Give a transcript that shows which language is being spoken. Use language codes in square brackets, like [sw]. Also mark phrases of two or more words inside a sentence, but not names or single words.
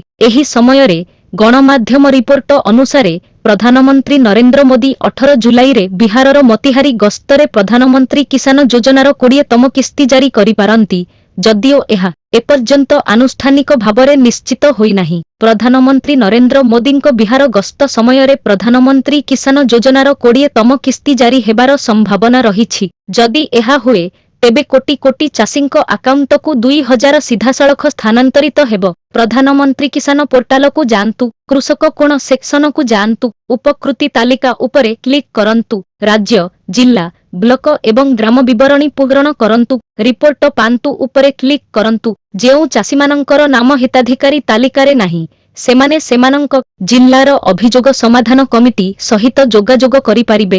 [or] ଏହି ସମୟରେ ଗଣମାଧ୍ୟମ ରିପୋର୍ଟ ଅନୁସାରେ ପ୍ରଧାନମନ୍ତ୍ରୀ ନରେନ୍ଦ୍ର ମୋଦୀ 18 ଜୁଲାଇ ରେ ବିହାରର ମୋତିହାରୀ ଗସ୍ତରେ ପ୍ରଧାନମନ୍ତ୍ରୀ କିଷାନ ଯୋଜନାର 20ତମ କିସ୍ତି ଜାରି କରିପାରନ୍ତି। ଯଦିଓ ଏହା ଏପର୍ଯ୍ୟନ୍ତ ଆନୁଷ୍ଠାନିକ ଭାବରେ ନିଶ୍ଚିତ ହୋଇ ନାହିଁ। ପ୍ରଧାନମନ୍ତ୍ରୀ ନରେନ୍ଦ୍ର ମୋଦୀଙ୍କ ବିହାର ଗସ୍ତ ସମୟରେ ପ୍ରଧାନମନ୍ତ୍ରୀ କିଷାନ ଯୋଜନାର 20ତମ କିସ୍ତି ଜାରି ହେବାର ସମ୍ଭାବନା ରହିଛି। ଯଦି ଏହା ହୁଏ ତେବେ କୋଟି କୋଟି ଚାଷୀଙ୍କ ଆକାଉଣ୍ଟକୁ 2000 ସିଧାସଳଖ ସ୍ଥାନାନ୍ତରିତ ହେବ। ପ୍ରଧାନମନ୍ତ୍ରୀ କିଷାନ ପୋର୍ଟାଲ କୁ ଯାଆନ୍ତୁ, କୃଷକ କୋଣ ସେକ୍ସନ କୁ ଯାଆନ୍ତୁ, ଉପକୃତି ତାଲିକା ଉପରେ କ୍ଲିକ କରନ୍ତୁ, ରାଜ୍ୟ, ଜିଲ୍ଲା, ବ୍ଲକ ଏବଂ ଗ୍ରାମ ବିବରଣୀ ପୂରଣ କରନ୍ତୁ, ରିପୋର୍ଟ ପାଆନ୍ତୁ ଉପରେ କ୍ଲିକ କରନ୍ତୁ। ଯେଉଁ ଚାଷୀମାନଙ୍କର ନାମ ହିତାଧିକାରୀ ତାଲିକାରେ ନାହିଁ ସେମାନେ ସେମାନଙ୍କ ଜିଲ୍ଲାର ଅଭିଯୋଗ ସମାଧାନ କମିଟି ସହିତ ଯୋଗାଯୋଗ କରି ପାରିବେ।